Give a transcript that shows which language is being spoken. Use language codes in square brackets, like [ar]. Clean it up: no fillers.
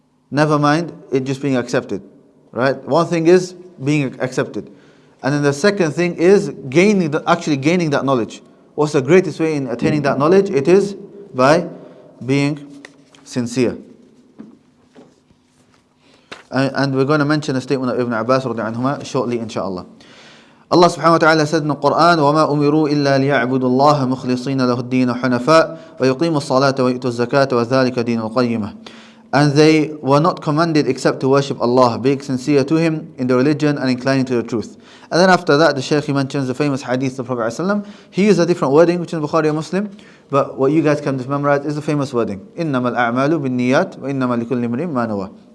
[en] Never mind it just being accepted, right? One thing is being accepted, and then the second thing is actually gaining that knowledge. What's the greatest way in attaining that knowledge? It is by being sincere. And we're going to mention a statement of Ibn Abbas radiallahu anhuma shortly, inshallah. Allah subhanahu wa ta'ala said in the Quran, [ar] وَمَا أُمِرُوا إِلَّا لِيَعْبُدُوا اللَّهَ مُخْلِصِينَ لَهُ الدِّينَ حُنَفَاءَ وَيُقِيمُوا الصَّلَاةَ وَيُؤْتُوا الزَّكَاةَ وَذَلِكَ دِينُ الْقَيِّمَةِ. [en] And they were not commanded except to worship Allah, being sincere to Him in the religion and inclining to the truth. And then after that, the Shaykh mentions the famous hadith of the Prophet ﷺ. He used a different wording, which is Bukhari and Muslim, but what you guys can memorize is the famous wording, [ar] إِنَّمَا الْأَعْمَالُ بِالنِّيَّاتِ وَإِنَّمَا لِكُلِّ امْرِئٍ مَا نَوَى.